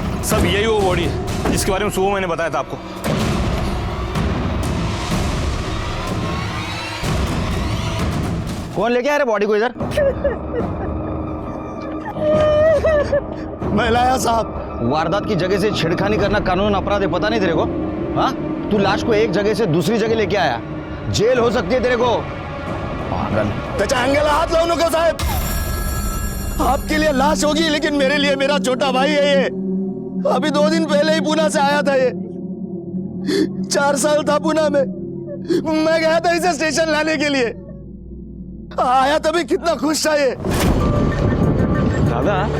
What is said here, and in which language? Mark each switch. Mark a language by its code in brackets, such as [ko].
[hi] सब यही वो बॉडी है जिसके बारे में सुबह मैंने बताया था आपको। कौन लेके आ रहे बॉडी को इधर? मैं लाया साहब। वारदात की जगह से छेड़खानी करना कानून अपराध है, पता नहीं तेरे को? हाँ, तू लाश को एक जगह से दूसरी जगह लेके आया, जेल हो सकती है तेरे को। पागल। [mr] त्याच्या अंगाला हात लावू नको साहेब। [hi] आपके लिए लाश होगी लेकिन मेरे लिए मेरा छोटा भाई है ये। अभी 2 दिन पहले ही पुणे से आया था ये। 4 साल था पुणे में। मैं गया था इसे स्टेशन लाने के लिए। आया तभी कितना खुश था ये। दादा,